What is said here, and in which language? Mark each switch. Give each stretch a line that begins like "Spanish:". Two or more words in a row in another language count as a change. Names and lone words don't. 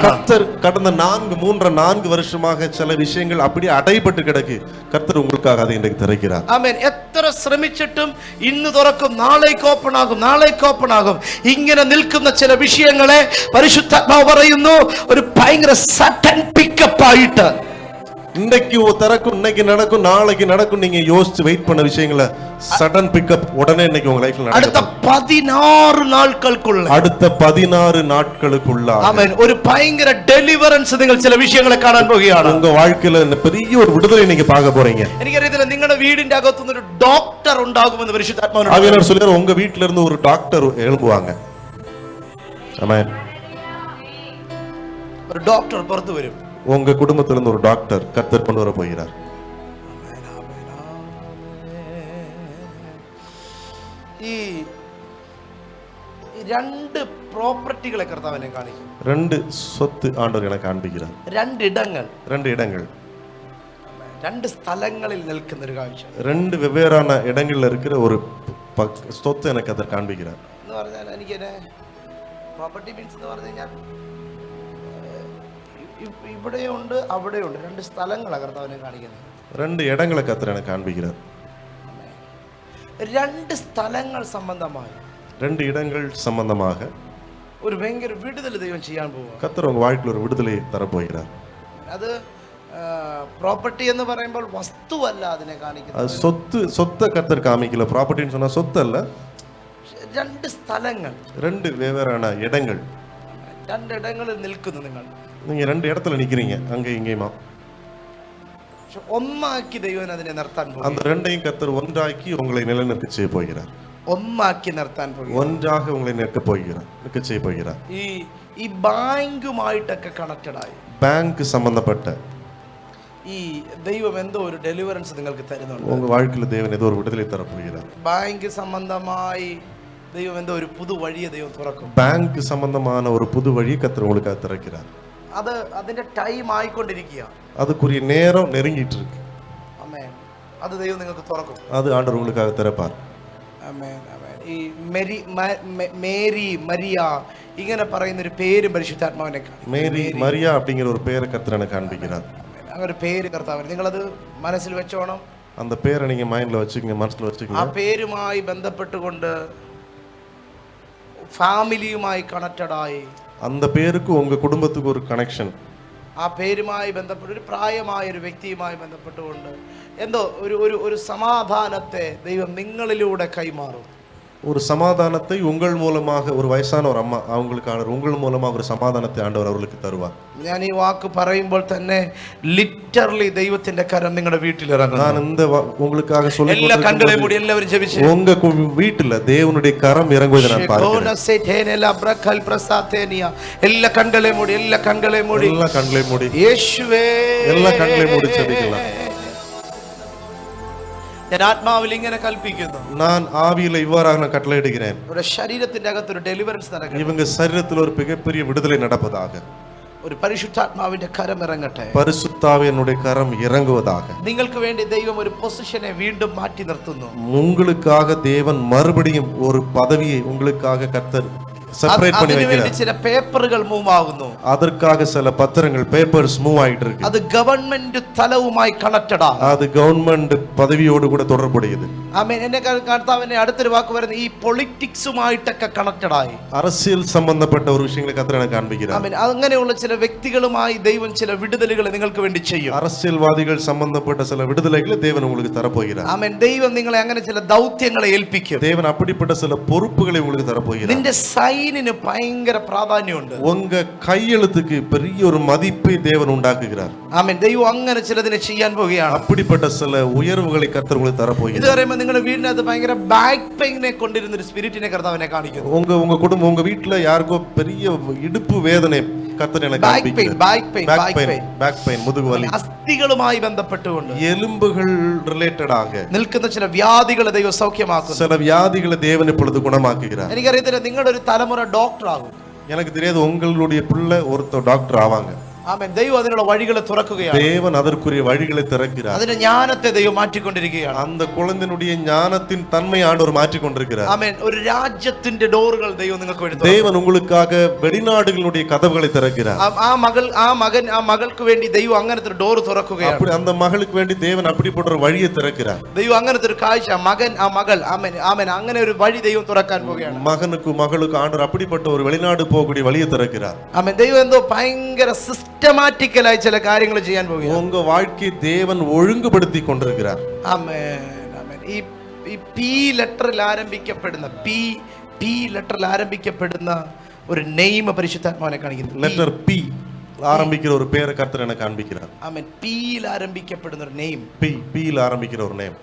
Tamil: கர்த்தர் கடந்த 4 வருஷமாக சில விஷயங்கள் அப்படியே அடைபட்டு கிடக்கு. கர்த்தர் உங்களுக்காக அதை இன்றைக்கு திறக்கிறார்.
Malayalam: ആമേൻ. എത്ര ശ്രമിച്ചിട്ടും ഇന്ന് തുറക്കും, നാളേക്ക് ഓപ്പൺ ആകും. ഇങ്ങനെ നിൽക്കുന്ന ചില വിഷയങ്ങളെ പരിശുദ്ധാത്മാവ് പറയുന്നു ഒരു ഭയങ്കര
English: sudden pickup
Malayalam: ആയിട്ട്,
Tamil: இன்னைக்கு திறக்கும், இன்னைக்கு நடக்கும், நாளைக்கு நடக்கும், நீங்க யோசிச்சு வெயிட் பண்ண விஷயங்களை
English: sudden pickup
Tamil: உடனே இன்னைக்கு உங்க லைஃப்ல நடக்கும்.
Malayalam: അടുത്ത 16 നാളുകൾക്കുള്ള,
Tamil: அடுத்த 16 നാட்களுக்குள்ள
Malayalam: ആമേൻ, ഒരു ഭയങ്കര ഡെലിവറൻസ് നിങ്ങൾ ചില വിഷയങ്ങളെ കാണാൻ പോകുകയാണ്.
Tamil: உங்க வாழ்க்கையில பெரிய ஒரு விடுதலை நீங்க பார்க்க போறீங்க.
Malayalam: എനിക്കറിയത്തില്ല നിങ്ങളുടെ വീടിന്റെ അകത്തുനിന്ന് ഒരു ഡോക്ടർ ഉണ്ടാകുമെന്ന് പരിശുദ്ധാത്മാവിനോട്
Tamil: ஆவியானவர் சொல்றாரு, உங்க வீட்ல இருந்து ஒரு டாக்டர் எழும்புவாங்க. ஆமென்.
Malayalam: ഒരു ഡോക്ടർ പുറത്തു വരും.
Tamil: உங்க குடும்பத்திலிருந்து ஒரு டாக்டர் கர்த்தர் கொண்டு வர போகிறார்.
Malayalam: ഈ രണ്ട് പ്രോപ്പർട്ടികളെ കർത്താവ് എന്നെ കാണിക്കും.
Tamil: ரெண்டு சொத்து ஆண்டவர் எனக்கு காண்பிக்கிறார்.
Malayalam: രണ്ടിടങ്ങൾ,
Tamil: ரெண்டு இடங்கள்,
Malayalam: രണ്ട് സ്ഥലങ്ങളിൽ നിൽക്കുന്ന ഒരു കാഴ്ച.
Tamil: ரெண்டு வெவ்வேறான இடங்கள்ல இருக்கிற ஒரு சொத்து எனக்கு அதை காண்பிக்கிறார்.
Malayalam: എന്ന് പറഞ്ഞാൽ എനിക്ക്
English: property means
Malayalam: എന്ന് പറഞ്ഞു കഴിഞ്ഞാൽ ഇവിടെയുണ്ട് അവിടെയുണ്ട്, രണ്ട് സ്ഥലങ്ങളാണ് കർത്താവിനെ കാണിക്കുന്നത്.
Tamil: ரெண்டு இடங்களை கர்த்தர் எனக்கு காண்பிக்கிறார்.
Malayalam: രണ്ട് സ്ഥലങ്ങൾ സംബന്ധമായി,
Tamil: ரெண்டு இடங்கள் சம்பந்தமாக
Malayalam: ഒരു ഭയങ്കര വിടുതൽ ദൈവം ചെയ്യാൻ പോവുക.
Tamil: கர்த்தர் உங்க வாழ்க்கையில் ஒரு விடுதலையை தரப்போகிறார்.
Malayalam: അത് പ്രോപ്പർട്ടി എന്ന് പറയുമ്പോൾ വസ്തുവല്ല അതിനെ കാണിക്കുന്നത്.
Tamil: சொத்தை கர்த்தர் காமிக்கல. ப்ராப்பர்ட்டின்னு சொன்னா சொத்து அல்ல,
Malayalam: രണ്ട് സ്ഥലങ്ങൾ,
Tamil: ரெண்டு வெவ்வேறான இடங்கள்.
Malayalam: രണ്ടിടങ്ങളിൽ നിൽക്കുന്നു നിങ്ങൾ.
Tamil: நீங்க ரெண்டு இடத்துல நிக்கிறீங்க, அங்க இங்கேயுமா.
Malayalam: ഒന്നാക്കി ദൈവം അതിനെ നിർത്താൻ പോകും.
Tamil: அந்த ரெண்டையும் கர்த்தர் ஒன்றாக்கி உங்களை நிலைநிற்க செய்ய போகிறார்.
Malayalam: ഒന്നാക്കി നിർത്താൻ പോകും.
Tamil: ஒன்றாக உங்களை நிற்க செய்ய போகிறார்.
Malayalam: ഈ ബാങ്കുമായിട്ടൊക്കെ കണക്റ്റഡ് ആയി,
Tamil: பேங்க் சம்பந்தப்பட்ட
Malayalam: ഈ ദൈവം എന്തോ ഒരു ഡെലിവറൻസ് നിങ്ങൾക്ക് തരുന്നുണ്ട്.
Tamil: உங்க வாழ்க்கையில தேவன் ஏதோ ஒரு விடுதலை தர போகிறார்.
Malayalam: ബാങ്ക് സംബന്ധമായി ദൈവം എന്തോ ഒരു പുതു വഴിയെ ദൈവം തുറക്കും.
Tamil: பேங்க் சம்பந்தமான ஒரு புது வழியை கர்த்தர் உங்களுக்கு திறக்கிறார்.
Malayalam: അത് അതിന്റെ ടൈം ആയിക്കൊണ്ടിരിക്കുക.
Tamil: அதுக்குரிய நேரம் நெருங்கிட்டு இருக்கு.
Malayalam: ആമേൻ. അത് ദൈവം നിങ്ങൾക്ക് തുറക്കും.
Tamil: அது ஆண்டவர் உங்களுக்காக திறப்பார்.
Malayalam: ആമേൻ, ആമേൻ. ഈ മേരി മരിയ ഇങ്ങനെ പറയുന്ന ഒരു പേര് പരിശുദ്ധാത്മാവിനെ കാണിക്കും.
Tamil: மேரி மரியா அப்படிங்கிற ஒரு பேரை கர்த்தர் எனக்கு காண்பிக்கிறார்.
Malayalam: അങ്ങനെ ഒരു പേര് കർത്താവിന് നിങ്ങളത് മനസ്സിൽ വെച്ചോണം.
Tamil: அந்த பேரை நீங்க மைண்ட்ல வச்சுக்கங்க, மனசுல
Malayalam: ആ
Tamil: வச்சுக்கங்க.
Malayalam: പേരുമായി ബന്ധപ്പെട്ടുകൊണ്ട് ഫാമിലിയുമായി കണക്റ്റഡ് ആയി,
Tamil: அந்த பேருக்கு உங்க குடும்பத்துக்கு ஒரு கனெக்ஷன்,
Malayalam: ആ പേരുമായി ബന്ധപ്പെട്ട് ഒരു പ്രായമായ ഒരു വ്യക്തിയുമായി ബന്ധപ്പെട്ടുകൊണ്ട് എന്തോ ഒരു സമാധാനത്തെ ദൈവം നിങ്ങളിലൂടെ കൈമാറും.
Tamil: ஒரு சமாதானத்தை உங்கள் மூலமாக, ஒரு வயசான ஒரு அம்மா அவங்களுக்கான உங்கள் மூலமாக ஒரு சமாதானத்தை ஆண்டவர் அவர்களுக்கு தருவார்.
Malayalam: ഞാൻ ഈ വാക്ക് പറയുമ്പോൾ തന്നെ ലിറ്ററലി ദൈവത്തിന്റെ കരം നിങ്ങളുടെ വീട്ടിൽ ഇറങ്ങും.
Tamil: நான் இந்த உங்களுக்காக சொல்லி
Malayalam: എല്ലാ കണ്ണുകളെയും മൂടി എല്ലാവരും ജപിച്ച്
Tamil: உங்க வீட்டுல தேவனுடைய கரம் இறங்குவதை நான் பார்க்கிறேன்.
Malayalam: എല്ലാ കണ്ണുകളെയും മൂടി, എല്ലാ കണ്ണുകളെയും മൂടി,
Tamil: எல்லா கண்களையும் மூடி,
Malayalam: യേശുവേ
Tamil: எல்லா கண்களையும் மூடி ஜெபிக்கலாம்.
Malayalam: ഞാൻ ആത്മാവിൽ ഇങ്ങനെ കൽപ്പിക്കുന്നു,
Tamil: நான் ஆவியில இவ்வாறாக நான் கட்டளையிடுகிறேன்,
Malayalam: ഒരു ശരീരത്തിന്റെ അകത്ത് ഒരു ഡെലിവറൻസ് നടക്കട്ടെ.
Tamil: இவங்க சரீரத்தில் ஒரு மிகப்பெரிய விடுதலை நடப்பதாக.
Malayalam: ഒരു പരിശുദ്ധാത്മാവിന്റെ കരം ഇറങ്ങട്ടെ.
Tamil: பரிசுத்தாவியனுடைய கரம் இறங்குவதாக.
Malayalam: നിങ്ങൾക്ക് വേണ്ടി ദൈവം ഒരു പൊസിഷനെ വീണ്ടും മാറ്റി നിർത്തുന്നു.
Tamil: உங்களுக்காக தேவன் மறுபடியும் ஒரு பதவியை உங்களுக்காக கர்த்தர் செப்பரேட் பண்ணி வைக்கிறார்.
Malayalam: ചില പേപ്പറുകൾ മൂവ് ആകുന്നു.
Tamil: அதற்காக சில பத்திரங்கள்,
English: papers move
Tamil: ஆயிட்டு இருக்கு.
Malayalam: അത് ഗവൺമെന്റ് തലവുമായി കണക്റ്റഡ് ആണ്.
Tamil: அது கவர்மெண்ட் பதவியோடு கூட தொடர்புடையது.
Malayalam: ആമേൻ. എന്നെ കർത്താവിനെ അടുത്തൊരു വാക്ക് പറയുന്നത് ഈ പൊളിറ്റിക്സുമായിട്ടൊക്കെ കണക്റ്റഡ് ആയി.
Tamil: அரசியல் சம்பந்தப்பட்ட ஒரு விஷயங்களை கர்த்தர் எனக்கு காண்பிக்கிறார்.
Malayalam: ആമേൻ. അങ്ങനെയുള്ള ചില വ്യക്തികളുമായി ദൈവം ചില വിടുതലുകൾ നിങ്ങൾക്ക് വേണ്ടി ചെയ്യും.
Tamil: அரசியல்வாதிகள் சம்பந்தப்பட்ட சில விடுதலைகளை தேவன் உங்களுக்கு தரப்போகிறார்.
Malayalam: ആമേൻ. ദൈവം നിങ്ങളെ അങ്ങനെ ചില ദൗത്യങ്ങളെ ഏൽപ്പിക്കും.
Tamil: தேவன் அப்படிப்பட்ட சில பொறுப்புகளை உங்களுக்கு தரப்போகிறார்.
Malayalam: നിന്റെ സൈനിന് ഭയങ്കര പ്രാധാന്യമുണ്ട്.
Tamil: உங்க கையெழுத்துக்கு பெரிய ஒரு மதிப்பை தேவன் உண்டாக்குகிறார்.
Malayalam: ആമേൻ. ദൈവം അങ്ങനെ ചിലതിനെ ചെയ്യാൻ പോവുകയാണ്.
Tamil: அப்படிப்பட்ட சில ഉയർവുகளை கர்த்தர் உங்களுக்கு
Malayalam: തരപ്പോകുകയാണ്. ഇത് പറയുമ്പോൾ നിങ്ങളുടെ വീടിനകത്ത് ഭയങ്കര
English: back pain
Malayalam: കൊണ്ടിരുന്ന ഒരു സ്പിരിറ്റിനെ കർത്താവിനെ കാണിക്കുന്നു.
Tamil: உங்க குடும்பம், உங்க வீட்டுல யாருக்கோ பெரிய இடுப்பு வேதனை கர்த்தர் எனக்கு காண்பிக்கிறார்.
English: back pain,
Tamil: முதுகு வலி,
Malayalam: അസ്ഥികളുമായി ബന്ധപ്പെട്ടുകൊണ്ട്
Tamil: எலும்புகள் ரிலேட்டட் ஆக
Malayalam: നിൽക്കുന്ന ചില വ്യാധികളെ ദൈവം സൗഖ്യമാക്കുന്നു.
Tamil: சில வியாதிகளை தேவன் இப்பொழுது குணமாக்குகிறார்.
Malayalam: എനിക്കറിയത്തില്ല നിങ്ങളുടെ ഒരു തലമുറ ഡോക്ടർ ആകും.
Tamil: எனக்கு தெரியாது உங்களுடைய பிள்ளை ஒருத்தர் டாக்டர் ஆவாங்க.
Malayalam: ആമേൻ. ദൈവം അതിനുള്ള വഴികളെ തുറക്കുകയാണ്.
Tamil: தேவன் அதற்குரிய வழிகளை திறக்கிறார்.
Malayalam: അതിന്റെ ജ്ഞാനത്തെ ദൈവം മാറ്റിക്കൊണ്ടിരിക്കുകയാണ്.
Tamil: அந்த குழந்தையினுடைய ஞானத்தின் தன்மை ஆண்டவர் மாற்றிக் கொண்டிருக்கிறார்.
Malayalam: ആമേൻ. ഒരു രാജ്യത്തിന്റെ ഡോറുകൾ ദൈവം നിങ്ങൾക്ക് വേണ്ടി
Tamil: தேவன் உங்களுக்காக வெளிநாடுகளுடைய கதவுகளை திறக்கிறார்.
Malayalam: ആ മകൾക്ക് വേണ്ടി ദൈവം അങ്ങനത്തെ ഒരു ഡോർ തുറക്കുകയാണ്.
Tamil: அப்படி அந்த மகளுக்கு வேண்டி தேவன் அப்படிப்பட்ட ஒரு வழியை திறக்கிறார்.
Malayalam: ദൈവം അങ്ങനത്തെ ഒരു കാഴ്ച മകൾ ആമേൻ ആമേൻ അങ്ങനെ ഒരു വഴി ദൈവം തുറക്കാൻ പോവുകയാണ്.
Tamil: மகனுக்கு மகளுக்கு ஆண்டவர் அப்படிப்பட்ட ஒரு வெளிநாடு போகக்கூடிய வழியை திறக்கிறார்.
Malayalam: ആമേൻ. ദൈവം എന്തോ ഭയങ്കര സിസ്റ്റമാറ്റിക്കലായി ചില കാര്യങ്ങൾ ചെയ്യാൻ പോവുകയാണ്.
Tamil: உங்க வாழ்க்கையை தேவன் ஒழுங்குபடுத்தி கொண்டிருக்கிறார்.
Malayalam: ആമേൻ, ആമേൻ. ഈ പി ലെറ്ററിൽ ആരംഭിക്കപ്പെടുന്ന ഒരു നെയിം പരിശുദ്ധാത്മാവിനെ കാണിക്കുന്നു.
English: letter P
Tamil: ஆரம்பிக்கிற ஒரு பேரை கர்த்தர் எனக்கு காண்பிக்கிறார்.
Malayalam: ആമേൻ. പിയിൽ ആരംഭിക്കപ്പെടുന്ന ഒരു നെയിം,
Tamil: பியில் ஆரம்பிக்கிற ஒரு நேம்